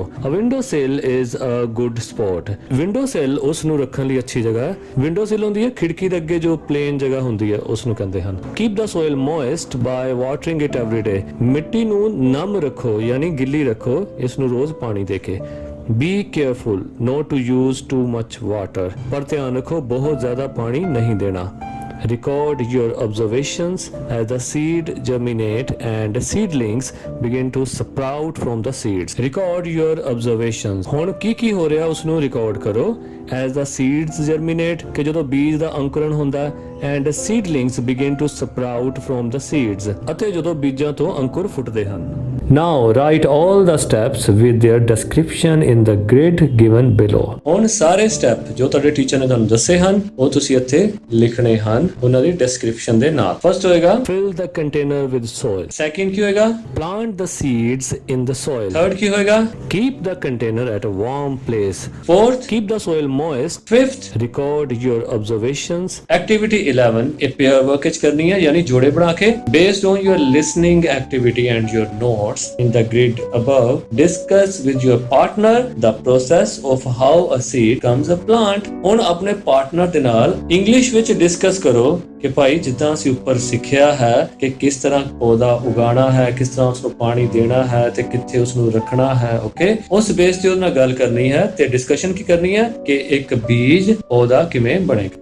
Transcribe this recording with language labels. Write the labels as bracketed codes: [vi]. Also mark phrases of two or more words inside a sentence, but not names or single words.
[en] a window sill is a good spot, [pa] ਵਿੰਡੋ ਸਿਲ ਉਸ ਨੂੰ ਰੱਖਣ ਲਈ ਅੱਛੀ ਜਗ੍ਹਾ ਹੈ। [en] window sill [pa] ਹੁੰਦੀ ਹੈ ਖਿੜਕੀ ਦੇ ਅੱਗੇ ਜੋ ਪਲੇਨ ਜਗ੍ਹਾ ਹੁੰਦੀ ਹੈ ਉਸ ਨੂੰ ਕਹਿੰਦੇ ਹਨ। [en] keep the soil moist by watering it every day, [pa] ਮਿੱਟੀ ਨੂੰ ਨਮ ਰੱਖੋ ਯਾਨੀ ਗਿੱਲੀ ਰੱਖੋ ਇਸ ਨੂੰ ਰੋਜ਼ ਪਾਣੀ ਦੇ ਕੇ। [en] Be careful not to use too much water, [hi] पर ध्यान रखो बहुत ज़्यादा पानी नहीं देना। [en] Record your observations as the seed germinate and seedlings begin to sprout from the seeds. Record your observations. [pa] ਹੁਣ ਕੀ ਹੋ ਰਿਹਾ ਉਸ ਨੂੰ ਰਿਕਾਰਡ ਕਰੋ। [en] As the seeds germinate, [pa] ਕਿ ਜਦੋਂ ਬੀਜ ਦਾ ਅੰਕੁਰਨ ਹੁੰਦਾ ਹੈ, [en] and seedlings begin to sprout from the seeds, [pa] ਅਤੇ ਜਦੋਂ ਬੀਜਾਂ ਤੋਂ ਅੰਕੁਰ ਫੁੱਟਦੇ ਹਨ। [en] Now write all the steps with their description in the grid given below. [pa] ਹੁਣ ਸਾਰੇ ਸਟੈਪ ਜੋ ਤੁਹਾਡੇ ਟੀਚਰ ਨੇ ਤੁਹਾਨੂੰ ਦੱਸੇ ਹਨ ਉਹ ਤੁਸੀਂ ਇੱਥੇ ਲਿਖਣੇ ਹਨ ਉਹਨਾਂ ਦੀ ਡਿਸਕ੍ਰਿਪਸ਼ਨ ਦੇ ਨਾਲ। [en] ਫਰਸਟ ਹੋਏਗਾ fill the container with soil. ਸੈਕਿੰਡ [pa] ਕੀ ਹੋਏਗਾ [en] plant the seeds in the soil. ਥਰਡ [pa] ਕੀ ਹੋਏਗਾ [en] keep the container at a warm place. fourth keep the soil moist. fifth record your observations. activity 11 ਇਹ pair work [pa] ਵਿੱਚ ਕਰਨੀ ਹੈ ਯਾਨੀ ਜੋੜੇ ਬਣਾ ਕੇ [en] based on your listening activity and your notes. dots in the grid above. Discuss with your partner the process of how a seed becomes a plant. [pa] ਹੁਣ ਆਪਣੇ ਪਾਰਟਨਰ ਦੇ ਨਾਲ ਇੰਗਲਿਸ਼ ਵਿੱਚ ਡਿਸਕਸ ਕਰੋ ਕਿ ਭਾਈ ਜਿੱਦਾਂ ਅਸੀਂ ਉੱਪਰ ਸਿੱਖਿਆ ਹੈ ਕਿ ਕਿਸ ਤਰ੍ਹਾਂ ਪੌਦਾ ਉਗਾਉਣਾ ਹੈ, ਕਿਸ ਤਰ੍ਹਾਂ ਉਸ ਨੂੰ ਪਾਣੀ ਦੇਣਾ ਹੈ ਤੇ ਕਿੱਥੇ ਉਸ ਨੂੰ ਰੱਖਣਾ ਹੈ। ਓਕੇ, ਉਸ ਬੇਸ ਤੇ ਉਹਦੇ ਨਾਲ ਗੱਲ ਕਰਨੀ ਹੈ ਤੇ ਡਿਸਕਸ਼ਨ ਕੀ ਕਰਨੀ ਹੈ ਕਿ ਇੱਕ ਬੀਜ ਪੌਦਾ ਕਿਵੇਂ ਬਣੇਗਾ।